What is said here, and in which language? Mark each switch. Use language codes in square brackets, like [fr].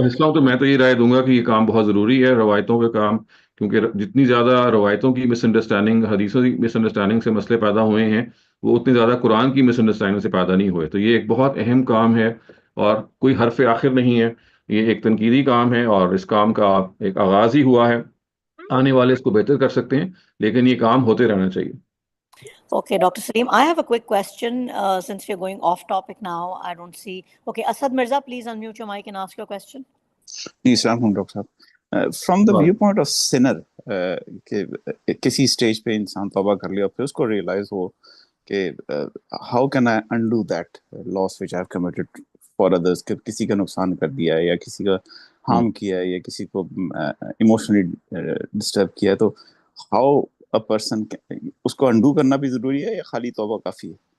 [ur] کا حصہ ہوں تو میں تو یہ رائے دوں گا کہ یہ کام بہت ضروری ہے، روایتوں کا کام، کیونکہ جتنی زیادہ روایتوں کی مس انڈرسٹینڈنگ، حدیثوں کی مس انڈرسٹینڈنگ سے مسئلے پیدا ہوئے ہیں، وہ اتنے زیادہ قرآن کی مس انڈرسٹینڈنگ سے پیدا نہیں ہوئے۔ تو یہ ایک بہت اہم کام ہے اور کوئی حرف آخر نہیں ہے، یہ ایک تنقیدی کام ہے، اور اس کام کا ایک آغاز ہی ہوا ہے، آنے والے اس کو بہتر کر سکتے ہیں، لیکن یہ کام ہوتے رہنا چاہیے۔ [en] Okay, Dr. Saleem, I have a quick question since we're going off topic now. I don't see. Okay, Asad Mirza, please unmute your mic and ask your question. [ur] جی السلام علیکم ڈاکٹر صاحب۔ [en] from the view point of sinner, [ur] کہ کسی stage پہ انسان توبہ کر لیا پھر اس کو ریئلائز ہو کہ [en] how can I undo that loss which I have committed for others, [ur] کہ کسی کا نقصان کر دیا ہے یا کسی کا ہارم کیا ہے یا کسی کو ایموشنلی ڈسٹرب کیا ہے, تو [en] how a person, [ur] اس کو انڈو کرنا بھی ضروری ہے یا خالی توبہ کافی ہے؟